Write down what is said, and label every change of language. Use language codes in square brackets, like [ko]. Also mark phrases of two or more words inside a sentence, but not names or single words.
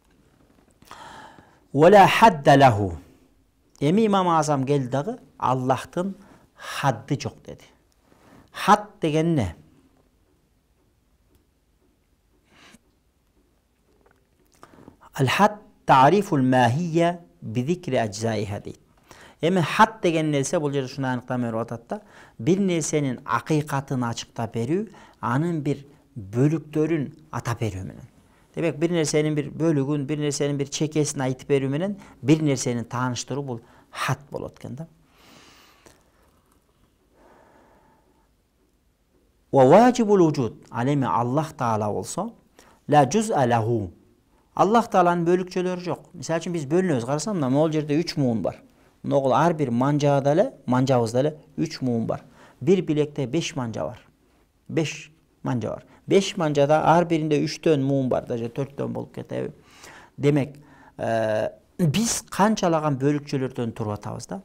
[ar] ولا حد له. [ky] Эми Имам Азам келди дагы Аллахтын хадды жок деди. Хад деген эмне? [ar] الحد تعريف الماهية بذكر أجزائها deyт. [ky] Эми хад деген нерсе бул жерде ушуну аныктап берип атат да, бир нерсенин акыйкатын ачыктап берүү, анын бир бөлүктөрүн атап берүү менен. Демек бир нерсенин бир бөлүгүн, бир нерсенин бир чекесин айтып берүү менен бир нерсени тааныштыруу бул хад болот экен да. [ar] وواجب الوجود, [ky] ал эми Аллах Таала болсо, [ar] لا جزء له. [ky] Аллах Тааланын бөлүкчөлөрү жок. Мисалы үчүн биз бөлүнөбүз, карасам, мына могул жерде 3 муун бар. Могул ар бир манжада эле, манжабызда эле 3 муун бар. Бир билекте 5 манжа бар. 5 манжа бар. 5 манжада ар биринде 3төн муун бар, даже 4төн болуп кетеби. Демек, биз канчалаган бөлүкчөлөрдөн туруп атабыз да.